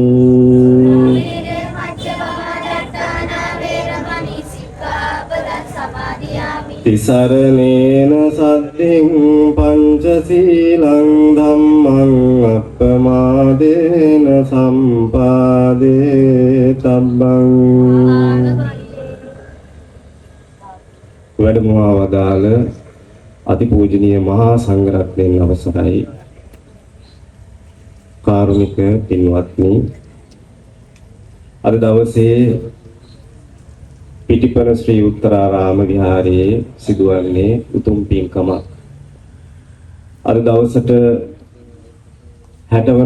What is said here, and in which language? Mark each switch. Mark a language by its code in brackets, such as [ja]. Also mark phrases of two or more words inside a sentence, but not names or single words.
[pi] වේර මච්චපමාදත්තානා වේරමණී සික්ඛාපදං සමාදියාමි තිසරණේන සද්ධින් පංචශීලං ධම්මං අප්පමාදේන සම්පාදේ තබ්බං [si] වැඩමවා වදාළ අතිපූජනීය මහා සංඝරත්නයන් අවසරයි කාරුණික පින්වත්නි අද දවසේ පිටිපන ශ්‍රී උත්තරාරාම විහාරයේ සිදුවන්නේ උතුම් පින්කමක් අද දවසට 60 වන